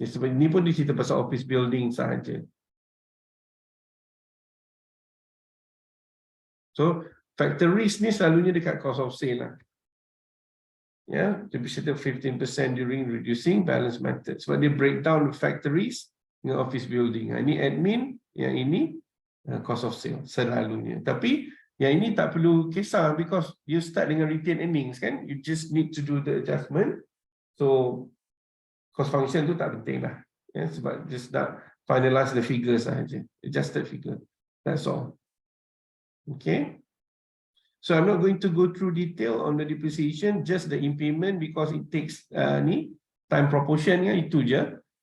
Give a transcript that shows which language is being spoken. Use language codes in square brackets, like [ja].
[ms] Sebab ini pun cerita pasal office building sahaja. So factories ni selalunya dekat cost of sale lah. Ya, [en] depreciated 15% during reducing balance method. [ms] Sebab dia breakdown factories dengan office building. Ini admin, yang ini cost of sale selalunya. Tapi yang ini tak perlu kisah [en] because you start [ms] dengan retained earnings kan. [en] You just need to do the adjustment. [ms] So cost function tu tak penting lah. Ya, sebab just nak finalize the figures sahaja. [en] Adjusted figure. That's all. [ms] Okay. [en] So I'm not going to go through detail on the depreciation, just the impairment because it takes time proportion [ms] ya, itu je.